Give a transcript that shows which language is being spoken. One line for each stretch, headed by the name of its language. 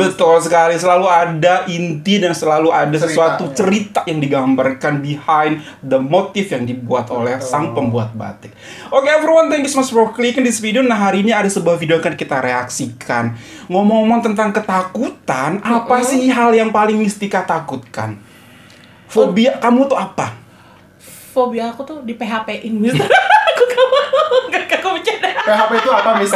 Indonesian: Betul sekali, selalu ada inti dan selalu ada sesuatu cerita yang digambarkan
English: behind the motif
Indonesian: yang dibuat oleh sang pembuat batik.
English: Oke everyone, thank you so much for clicking this video.
Indonesian: Nah hari ini ada sebuah video yang akan kita reaksikan. Ngomong-ngomong tentang ketakutan, apa sih hal yang paling Mistika takutkan? Fobia kamu tuh apa? Fobia aku tuh di PHP-in Mister. Aku gak mau bercanda. PHP itu apa Mister?